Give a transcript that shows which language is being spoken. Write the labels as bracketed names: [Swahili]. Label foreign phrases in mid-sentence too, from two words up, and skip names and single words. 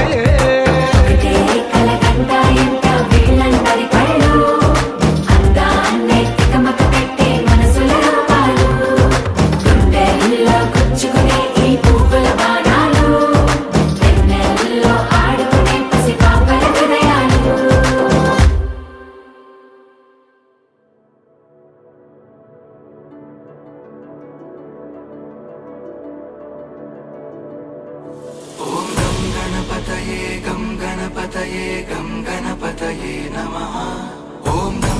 [Telugu] ఒకటే కలగంట ఇంట వీళ్ళందరి కళ్ళు అందాన్నే తికమక పెట్టే మనసుల రూపాలు గుండెల్లో గుచ్చుకునే ఈ పువ్వుల బాణాలు వెన్నెల్లో ఆడుకునే పసిపాపల హృదయాలు [Sanskrit] गणपतये गं गणपतये गं गणपतये नमः ॐ गं